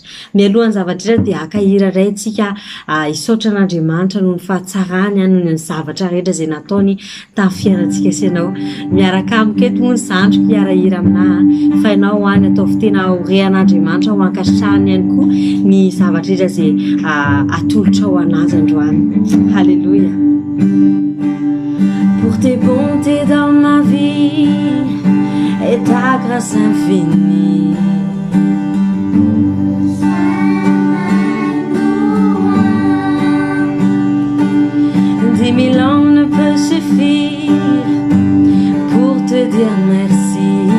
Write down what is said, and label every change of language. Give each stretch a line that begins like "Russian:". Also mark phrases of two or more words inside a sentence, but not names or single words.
Malagasy: Mialohan'ny zavatra rehetra dia akahira iray antsika hisaotra an'Andriamanitra noho ny fahatsarany, noho ny zavatra rehetra izay nataony tamin'ny fiainantsika sy ianao. Miaraka amiko eto moa ny zandriko hiarahira aminahy, fa ianao any ataovy tena horehan'Andriamanitra, ho ankasitrahany ihany koa ny zavatra rehetra izay atolotra ho anazy androany. Halleluja.
French: Pour tes bontés dans ma vie et ta grâce infinie, dix mille ans ne peut suffire pour te dire merci.